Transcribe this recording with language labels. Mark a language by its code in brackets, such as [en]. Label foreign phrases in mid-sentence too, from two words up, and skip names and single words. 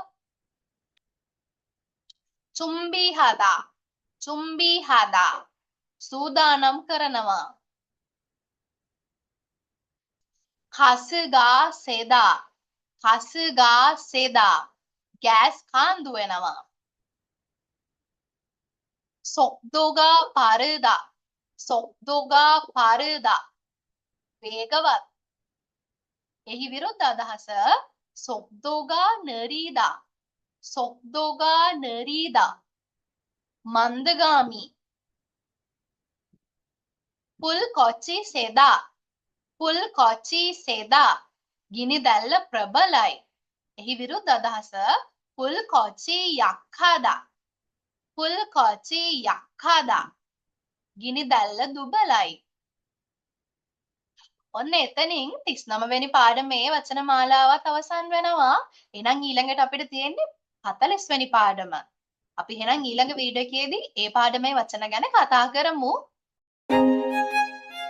[si] 준비하다 සූදානම් කරනවා [ko] 가스가 세다 [si] ගෑස් කාන්දු වෙනවා 속도가 빠르다 වේගවත් එහි විරුද්ධ අදහස [ko] 속도가 느리다 [si] මන්දගාමී [ko] 불꽃이 세다 [si] ගිනි දැල්ල ප්‍රබලයි එහි විරුද්ධ අදහස [ko] 불꽃이 약하다 [si] ගිනි දැල්ල දුබලයි ඔන්න එතනින් 39 වෙනි පාඩමේ වචන මාලාවත් අවසන් වෙනවා. එහෙනම් ඊළඟට අපිට තියෙන්නේ 40 වෙනි පාඩම. අපි එහෙනම් ඊළඟ වීඩියෝ එකේදී ඒ පාඩමේ වචන ගැන කතා කරමු.